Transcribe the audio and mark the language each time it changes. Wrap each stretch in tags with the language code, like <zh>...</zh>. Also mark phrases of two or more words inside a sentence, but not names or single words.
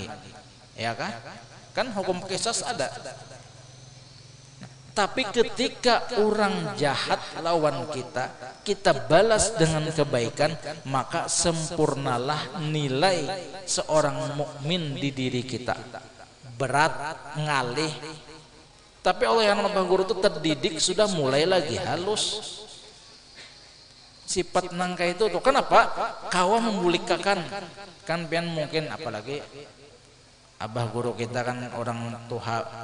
<id>Ya kan? Kan hukum qisas ada. Tapi ketika orang jahat lawan kita, kita balas dengan kebaikan, maka sempurnalah nilai seorang mukmin di diri kita. Berat,</id> <bjn>ngalih.</bjn> <id>Tapi Allahyarham Abah Guru itu terdidik sudah mulai lagi halus. Sifat nangka itu tuh kenapa?</id> <bjn>Kawa membulikakan.</bjn> <id>Kan pian mungkin apalagi Abah Guru kita kan orang tua.</id>